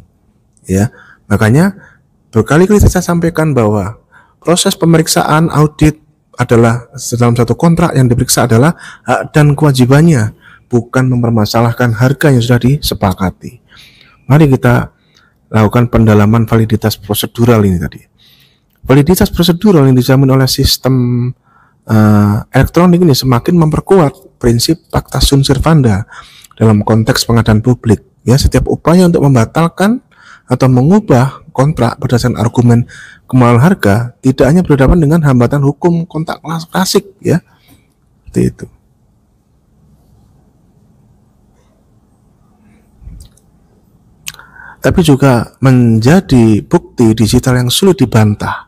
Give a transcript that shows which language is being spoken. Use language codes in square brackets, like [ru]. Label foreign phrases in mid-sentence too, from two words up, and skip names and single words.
[id] Ya, makanya berkali-kali saya sampaikan bahwa proses pemeriksaan audit adalah dalam satu kontrak yang diperiksa adalah hak dan kewajibannya, bukan mempermasalahkan harga yang sudah disepakati. Mari kita lakukan pendalaman validitas prosedural ini tadi. Validitas prosedural yang dijamin oleh sistem elektronik ini semakin memperkuat prinsip [la] pacta sunt servanda [id] dalam konteks pengadaan publik. Ya, setiap upaya untuk membatalkan atau mengubah kontrak berdasarkan argumen kemahalan harga tidak hanya berhadapan dengan hambatan hukum kontrak klasik, ya, seperti itu. Tapi juga menjadi bukti digital yang sulit dibantah.